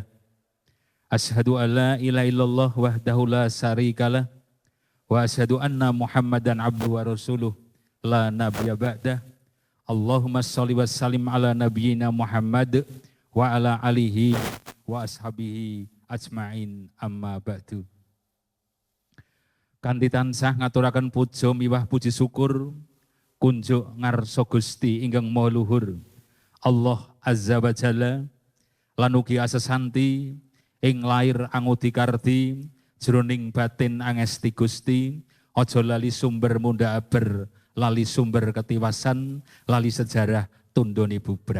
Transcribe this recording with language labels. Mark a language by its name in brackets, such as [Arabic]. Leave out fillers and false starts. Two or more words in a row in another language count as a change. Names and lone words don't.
[Arabic] أشهد أن لا إله إلا الله وحده لا شريك له وأشهد أن محمدا عبده ورسوله لا نبي بعده. اللهم صل وسلم على نبينا محمد وعلى آله وأصحابه أجمعين أما بعد. [Javanese] Kanthi tansah ngaturaken puja miwah puji syukur kunjuk ngarsa Gusti ingkang Maha Luhur Allah [Arabic] عز وجل [Javanese] lan ugi asesanti ing lair angudi kardi jroning batin angesti Gusti aja lali sumber munda aber lali sumber ketiwasan lali sejarah tundone bubrah.